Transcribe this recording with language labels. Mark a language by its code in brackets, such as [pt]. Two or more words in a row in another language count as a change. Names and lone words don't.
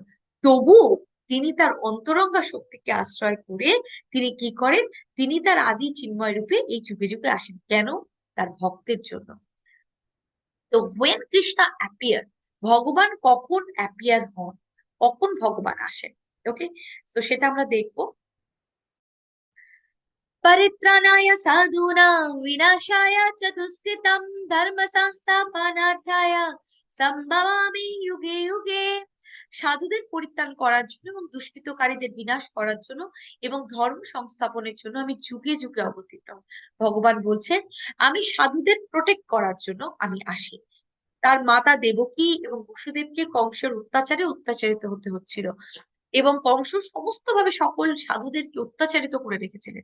[bn] তবুও তিনি তার অন্তরঙ্গা শক্তিকে আশ্রয় করে তিনি কি করেন? তিনি তার আদি চিন্ময় রূপে এই যুগে যুগে আসেন। কেন? তার ভক্তের জন্য। তো [en] when Krishna appear, [bn] ভগবান কখন অ্যাপিয়ার হন, কখন ভগবান আসেন? ওকে, তো সেটা আমরা দেখবো। [sa] परित्राणाय साधूनां विनाशाय च दुष्कृतं धर्म संस्थापनार्थाय সম্ভবামি যুগে যুগে। [bn] সাধুদের পরিত্রাণ করার জন্য এবং দুষ্কৃতকারীদের বিনাশ করার জন্য এবং ধর্ম সংস্থাপনের জন্য আমি যুগে যুগে অবতীর্ণ। ভগবান বলছেন আমি সাধুদের প্রোটেক্ট করার জন্য আমি আসি। তার মাতা দেবকী এবং বসুদেবকে কংসের অত্যাচারে অত্যাচারিত হতে হচ্ছিল, এবং কংস সমস্ত ভাবে সকল সাধুদেরকে অত্যাচারিত করে রেখেছিলেন।